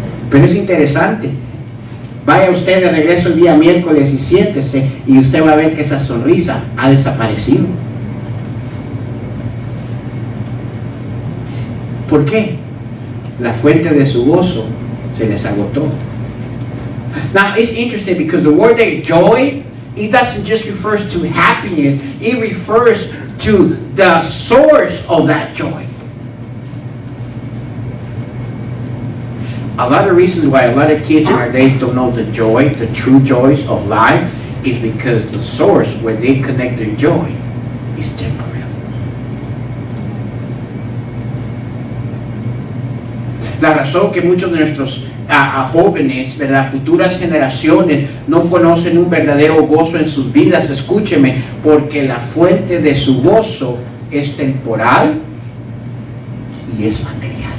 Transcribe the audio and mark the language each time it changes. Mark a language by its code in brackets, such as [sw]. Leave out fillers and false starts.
[es] Pero es interesante, vaya usted de regreso el día miércoles y siéntese y usted va a ver que esa sonrisa ha desaparecido. ¿Por qué? La fuente de su gozo se les agotó. [en] Now it's interesting because the word there, joy, it doesn't just refers to happiness, it refers to the source of that joy. A lot of reasons why a lot of kids in our days don't know the joy, the true joys of life, is because the source where they connect their joy is temporary. [es] La razón que muchos de nuestros jóvenes, ¿verdad?, futuras generaciones no conocen un verdadero gozo en sus vidas, escúcheme, porque la fuente de su gozo es temporal y es material.